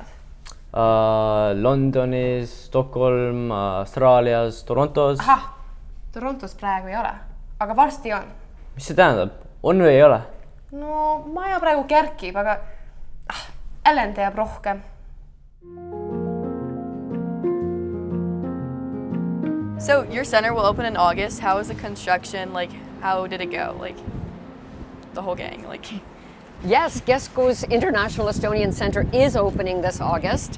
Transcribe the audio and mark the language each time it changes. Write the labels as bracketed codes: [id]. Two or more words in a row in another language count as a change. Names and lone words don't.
[et] Londonis, Stockholm, Austraalias, Torontos. Ahah, Torontos praegu ei ole, aga varsti on. Mis see tähendab? On või ei ole? No, maja praegu kerkib, aga Ellen teab rohkem. [en] So your center will open in August. How is the construction? Like, how did it go? Like, the whole gang, like. Yes, Kesko's International Estonian Center is opening this August.